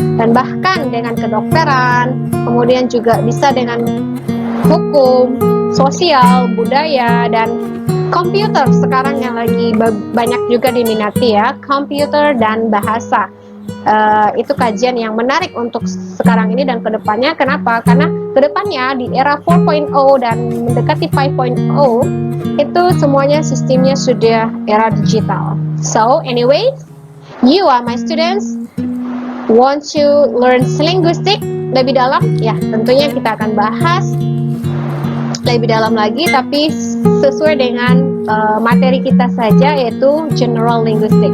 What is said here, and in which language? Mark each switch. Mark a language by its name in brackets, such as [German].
[Indonesian] Dan bahkan dengan kedokteran, kemudian juga bisa dengan hukum, sosial, budaya, dan komputer sekarang yang lagi banyak juga diminati ya, komputer dan bahasa. Itu kajian yang menarik untuk sekarang ini dan kedepannya. Kenapa? Karena kedepannya di era 4.0 dan mendekati 5.0 itu semuanya sistemnya sudah era digital. [English] So anyway, you are my students. Want to learn linguistic [Indonesian] lebih dalam? Ya, tentunya kita akan bahas lebih dalam lagi, tapi sesuai dengan materi kita saja, yaitu general linguistic.